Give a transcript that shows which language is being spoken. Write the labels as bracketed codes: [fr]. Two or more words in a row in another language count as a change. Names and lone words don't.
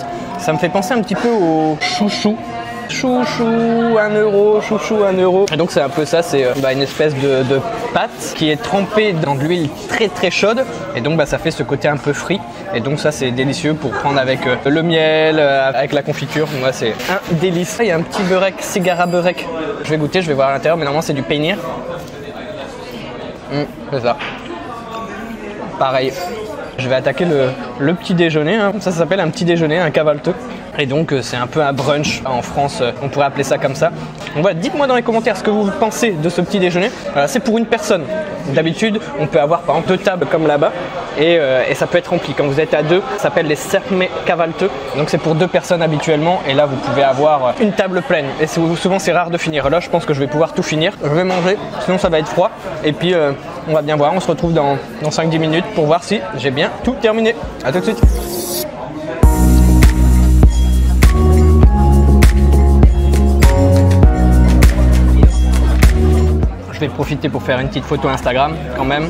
[fr] Ça me fait penser un petit peu au chouchou. Chouchou 1 euro, chouchou 1 euro. Et donc c'est un peu ça, c'est une espèce de pâte qui est trempée dans de l'huile très très chaude. Et donc ça fait ce côté un peu frit. Et donc ça c'est délicieux pour prendre avec le miel, avec la confiture. Moi c'est un délice. Il y a un petit beurek, [tr] sigara beurek. [fr] Je vais goûter, je vais voir à l'intérieur, mais normalement c'est du peynir. C'est ça. Pareil. Je vais attaquer le petit déjeuner. Hein. Ça s'appelle un petit déjeuner, un kahvaltı. Et donc c'est un peu un brunch. En France, on pourrait appeler ça comme ça. Donc voilà, dites-moi dans les commentaires ce que vous pensez de ce petit déjeuner. Voilà, c'est pour une personne. D'habitude, on peut avoir par exemple 2 tables comme là-bas. Et ça peut être rempli. Quand vous êtes à 2, ça s'appelle les [tr] serpme kahvaltı. [fr] Donc c'est pour 2 personnes habituellement. Et là, vous pouvez avoir une table pleine. Et souvent, c'est rare de finir. Là, je pense que je vais pouvoir tout finir. Je vais manger, sinon ça va être froid. Et puis, on va bien voir. On se retrouve dans 5-10 minutes pour voir si j'ai bien tout terminé. A tout de suite. Je vais profiter pour faire une petite photo Instagram quand même.